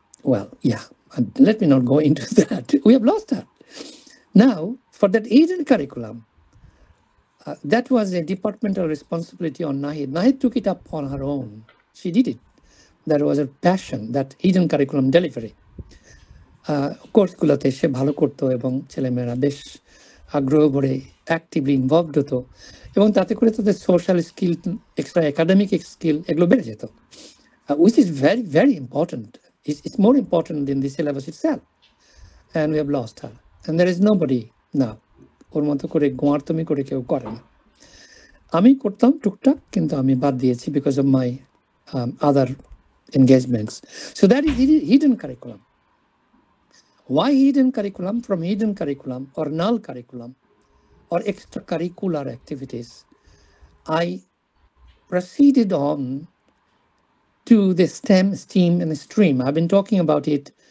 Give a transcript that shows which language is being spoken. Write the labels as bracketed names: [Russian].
[English] Well, yeah, let me not go into that. We have lost her. Now, for that hidden curriculum, that was a departmental responsibility on Nahid. Nahid took it up on her own. She did it. That was her passion, that hidden curriculum delivery. [Bangla] কোর্সগুলোতে সে ভালো করতো এবং ছেলেমেয়েরা বেশ আগ্রহ ভরে actively involved হতো, এবং তাতে করে তাদের social skill, extra academic skill, এগুলো বেড়ে যেত, [English] which is very, very important. It's more important than the syllabus itself. And we have lost her. And there is nobody now. [Bangla] ওর মতো করে গোয়ারতমি করে কেউ করে না। আমি করতাম টুকটাক, কিন্তু আমি বাদ দিয়েছি [English] because of my other engagements. So that is hidden curriculum. Why hidden curriculum? From hidden curriculum or null curriculum or extracurricular activities, I proceeded on to the STEM, STEAM, and STREAM. I've been talking about it